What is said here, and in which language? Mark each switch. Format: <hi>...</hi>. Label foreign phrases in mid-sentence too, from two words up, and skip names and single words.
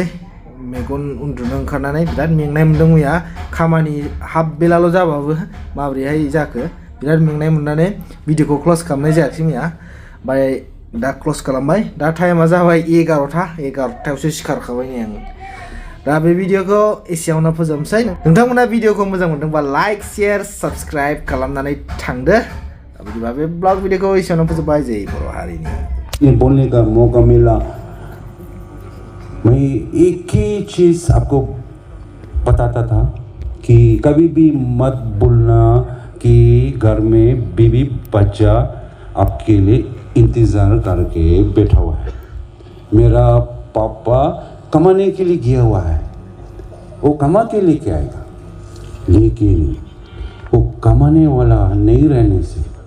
<brx>मेगन उन्दुनो ओंखारनानै बिराद मेंनाय मोन्दों मैया खामानि हाफ बेलाल' जाबाबो माबोरैहाय जाखो बिराद मेंनाय मोननानै भिडिअखौ क्ल'ज खालामनाय जायाखिसै मैया ओमफ्राय दा क्ल'ज खालामबाय दा टाइमा जाबाय 11टायावसो सिखारखाबाय नै आं दा बे भिडिअखौ एसेयावनो फोजोबनोसै नोंथांमोना भिडिअखौ मोजां मोनदोंबा</brx> <en>like share subscribe</en> <brx>खालामनानै थांदो बिदिबा बे ब्लग भिडिअखौ एसेयावनो फोजोबबाय जै बर' हारिनि</brx> <hi>ये बोलने का मौका मिला मैं एक ही चीज़ आपको बताता था कि कभी भी मत भूलना कि घर में बीवी बच्चा आपके लिए इंतज़ार करके बैठा हुआ है मेरा पापा कमाने के लिए गया हुआ है वो कमा के लेके आएगा लेकिन वो कमाने वाला नहीं रहने से</hi>